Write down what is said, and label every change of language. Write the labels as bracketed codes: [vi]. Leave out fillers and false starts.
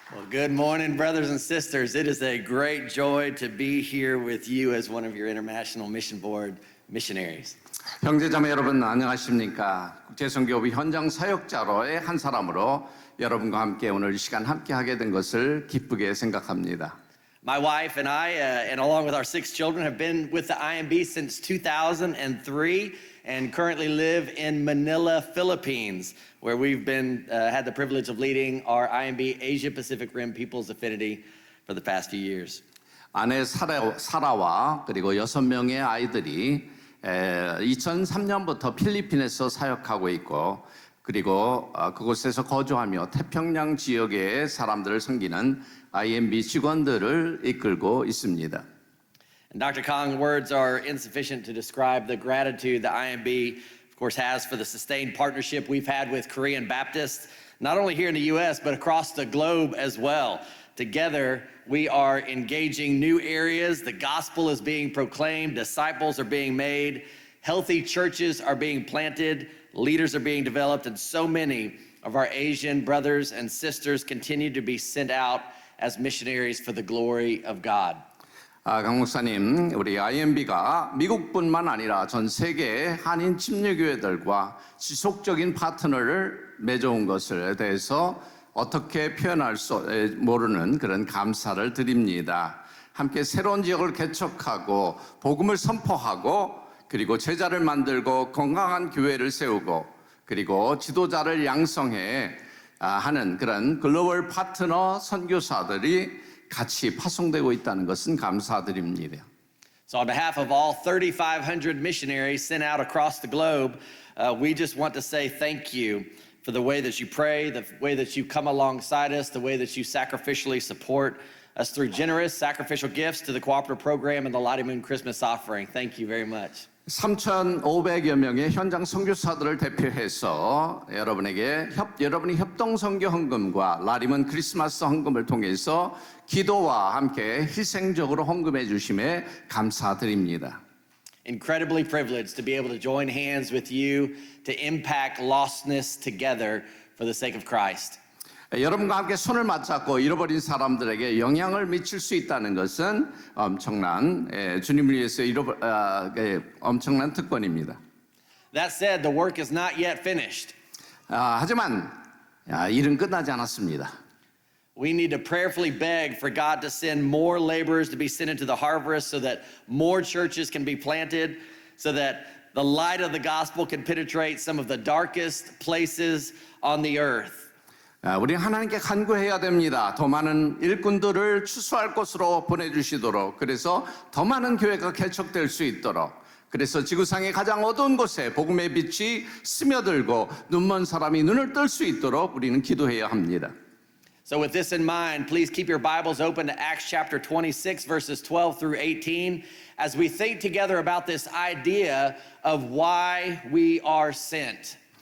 [en] Good morning, brothers and sisters. It is a great joy to be here with you as one of your International Mission Board missionaries. [ko] 형제자매 여러분 안녕하십니까? 국제선교부 현장 사역자로의 한 사람으로 여러분과 함께 오늘 이 시간 함께 하게 된 것을 기쁘게 생각합니다. [en] My wife and I, and along with our 6 children, have been with the IMB since 2003 and currently live in Manila, Philippines, where we've been had the privilege of leading our IMB Asia Pacific Rim People's Affinity for the past few years. [ko] 아내 사라와 그리고 6명의 아이들이 2003년부터 필리핀에서 사역하고 있고 그리고 그곳에서 거주하며 태평양 지역의 사람들을 섬기는 IMB 직원들을 이끌고 있습니다. [en] And Dr. Kong's words are insufficient to describe the gratitude the IMB, of course, has for the sustained partnership we've had with Korean Baptists, not only here in the U.S., but across the globe as well. together we are engaging new areas. The gospel is being proclaimed, disciples are being made, healthy churches are being planted, leaders are being developed, and so many of our Asian brothers and sisters continue to be sent out as missionaries for the glory of God. [ko] 강 목사님, 우리 IMB가 미국뿐만 아니라 전 세계 한인 침례교회들과 지속적인 파트너를 맺어온 것에 대해서 어떻게 표현할 수 모르는 그런 감사를 드립니다. 함께 새로운 지역을 개척하고 복음을 선포하고 그리고 제자를 만들고 건강한 교회를 세우고 그리고 지도자를 양성해 하는 그런 글로벌 파트너 선교사들이 같이 파송되고 있다는 것은 감사드립니다. [en] So on behalf of all 3,500 missionaries sent out across the globe, we just want to say thank you for the way that you pray, the way that you come alongside us, the way that you sacrificially support us through generous sacrificial gifts to the cooperative program and the Lottie Moon Christmas offering. Thank you very much. [ko] 3,500여 명의 현장 선교사들을 대표해서 여러분이 협동 선교 헌금과 라리먼 크리스마스 헌금을 통해서 기도와 함께 희생적으로 헌금해 주심에 감사드립니다. [en] Incredibly privileged to be able to join hands with you to impact lostness together for the sake of Christ. [ko] 여러분과 함께 손을 맞잡고 잃어버린 사람들에게 영향을 미칠 수 있다는 것은 엄청난 주님을 위해서 엄청난 특권입니다. [en] That said, the work is not yet finished. [ko] 하지만 일은 끝나지 않았습니다. [en] We need to prayerfully beg for God to send more laborers to be sent into the harvest so that more churches can be planted, so that the light of the gospel can penetrate some of the darkest places on the earth. [ko] 우리 하나님께 간구해야 됩니다. 더 많은 일꾼들을 추수할 곳으로 보내주시도록, 그래서 더 많은 교회가 개척될 수 있도록, 그래서 지구상의 가장 어두운 곳에 복음의 빛이 스며들고 눈먼 사람이 눈을 뜰 수 있도록 우리는 기도해야 합니다. [en] So with this in mind, please keep your Bibles open to Acts chapter 26, verses 12 through 18, as we think together about this idea of why we are sent.